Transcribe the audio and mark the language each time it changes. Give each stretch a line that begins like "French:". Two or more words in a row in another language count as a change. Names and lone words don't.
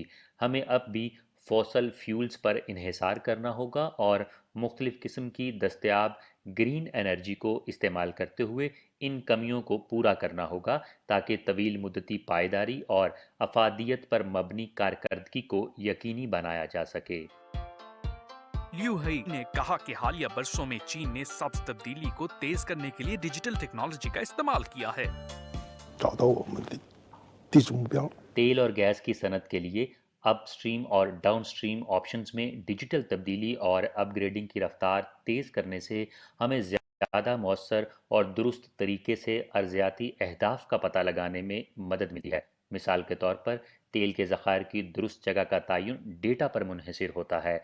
Urdu: ہمیں اب بھی
English: fossil fuels
Urdu: پر انحصار کرنا ہوگا اور مختلف قسم کی دستیاب
English: green energy
Urdu: کو استعمال کرتے ہوئے ان کمیوں کو پورا کرنا ہوگا تاکہ طویل مدتی پائیداری اور افادیت پر مبنی کارکردگی کو یقینی بنایا جا سکے۔ لیو ہی نے کہا کہ حالیہ برسوں میں چین نے سبز تبدیلی کو تیز کرنے کے لیے
English: digital technology
Urdu: کا استعمال کیا ہے۔
Chinese: 找到我们的地质目标。
Urdu: تیل اور گیس کی صنعت کے لیے اپ سٹریم اور
English: downstream options
Urdu: میں ڈیجیٹل تبدیلی اور اپ گریڈنگ کی رفتار تیز کرنے سے ہمیں زیادہ مؤثر اور درست طریقے سے ارضیاتی اہداف کا پتہ لگانے میں مدد ملی ہے۔ مثال کے طور پر تیل کے ذخائر کی درست جگہ کا تعین ڈیٹا پر منحصر ہوتا ہے۔